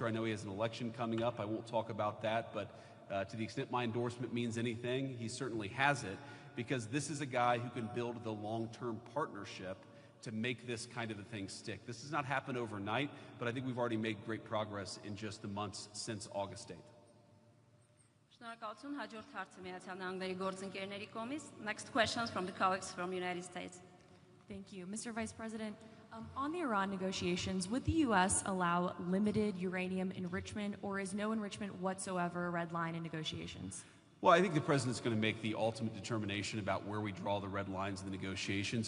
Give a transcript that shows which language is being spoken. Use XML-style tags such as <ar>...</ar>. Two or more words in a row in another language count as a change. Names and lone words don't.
<en>I know he has an election coming up. I won't talk about that, but to the extent my endorsement means anything, he certainly has it, because this is a guy who can build the long-term partnership to make this kind of a thing stick. This has not happened overnight, but I think we've already made great progress in just the months since August 8th.</en> <hy>Շնորհակալություն, հաջորդ հարցը Միացյալ Նահանգների գործընկերների կողմից.</hy> <en>Next questions from the colleagues from United States. Thank you. Mr. Vice President, on the Iran negotiations, would the U.S. allow limited uranium enrichment, or is no enrichment whatsoever a red line in negotiations? Well, I think the president's going to make the ultimate determination about where we draw the red lines in the negotiations.</en>